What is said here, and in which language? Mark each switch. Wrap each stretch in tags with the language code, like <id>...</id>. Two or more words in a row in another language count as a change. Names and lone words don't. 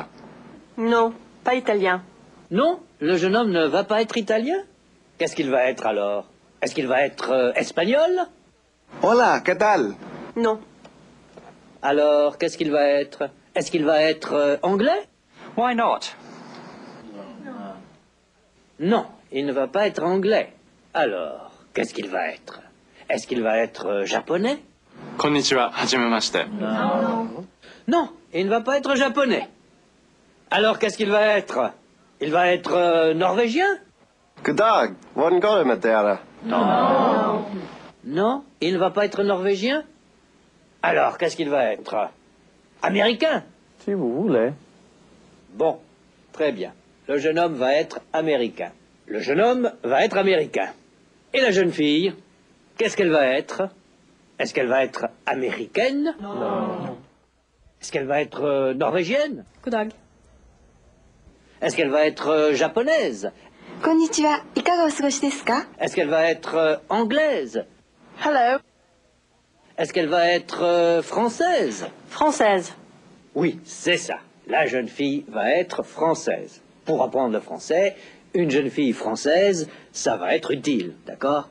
<fr>Non, pas italien. Non, le jeune homme ne va pas être italien. Qu'est-ce qu'il va être alors? Est-ce qu'il va être espagnol?</fr> <es>Hola, ¿qué tal?</es> <fr>Non. Alors, qu'est-ce qu'il va être? Est-ce qu'il va être anglais?</fr> <en>Why not?</en> <fr>Non, il ne va pas être anglais. Alors, qu'est-ce qu'il va être? Est-ce qu'il va être japonais?</fr> <ja>こんにちは、はじめまして.</ja> <fr>Non, il ne va pas être japonais. Alors, qu'est-ce qu'il va être? Il va être norvégien?</fr> <no>Goddag, hvordan går det med dere?</no> <fr>Non, il ne va pas être norvégien. Alors, qu'est-ce qu'il va être? Américain? Si vous voulez. Bon, très bien. Le jeune homme va être américain. Le jeune homme va être américain. Et la jeune fille, qu'est-ce qu'elle va être? Est-ce qu'elle va être américaine? Non. Est-ce qu'elle va être norvégienne?</fr> <no>Goddag.</no> <fr>Est-ce qu'elle va être japonaise?</fr> <ja>こんにちは。いかがお過ごしですか？</ja> <fr>Est-ce qu'elle va être anglaise?</fr> <en>Hello.</en> <fr>Est-ce qu'elle va être française? Française. Oui, c'est ça. La jeune fille va être française. Pour apprendre le français, une jeune fille française, ça va être utile, d'accord?</fr>